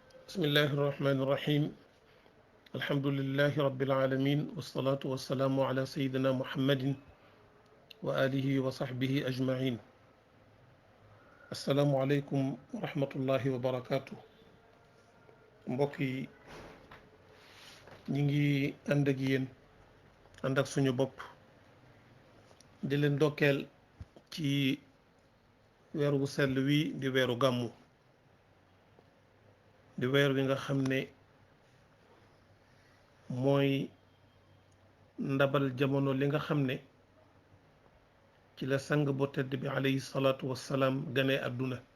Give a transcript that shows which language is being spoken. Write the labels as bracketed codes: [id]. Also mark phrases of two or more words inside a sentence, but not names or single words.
[ar] بسم الله الرحمن الرحيم الحمد لله رب العالمين والصلاة والسلام على سيدنا محمد وآله وصحبه أجمعين السلام عليكم ورحمة الله وبركاته [wo] mbokki ñi ngi ànd ak yéen ànd ak suñu bopp di leen dokkeel ci weer wu sell wi di weeru gàmmu di weer wi nga xam ne mooy ndabal jamono li nga xam ne ci la sang bu tedd bi [ar] عليه الصلاة والسلام [wo] gane àdduna